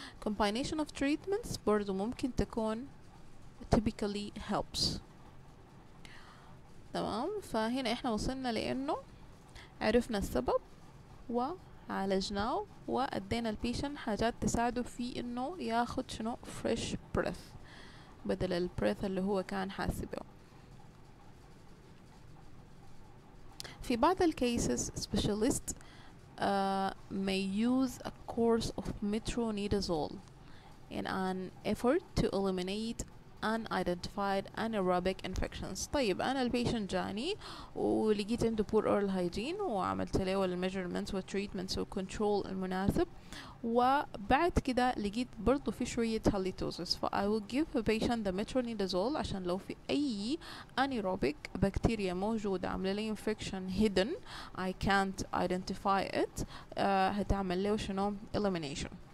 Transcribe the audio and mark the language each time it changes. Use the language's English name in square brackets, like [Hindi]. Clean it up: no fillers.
[English] Combination of treatments برضو ممكن تكون typically helps. [Arabic] تمام. فهنا احنا وصلنا لأنه عرفنا السبب وعالجناه وأدينا البيشن حاجات تساعده في إنه ياخد شنو fresh breath. بدل البريث اللي هو كان حاسبه. [English] في بعض الكيسز specialist may use a course of metronidazole in an effort to eliminate unidentified anaerobic infections. [Arabic] طيب أنا البيشنت جاني ولقيت عنده poor oral hygiene وعملت له الميجرمنتس والتريتمنتس والكنترول المناسب، وبعد كده لقيت برضو في شوية halitosis، ف I will give the patient the metronidazole عشان لو في أي anaerobic بكتيريا موجودة عاملة لي infection hidden I can't identify it، هتعمل له شنو elimination.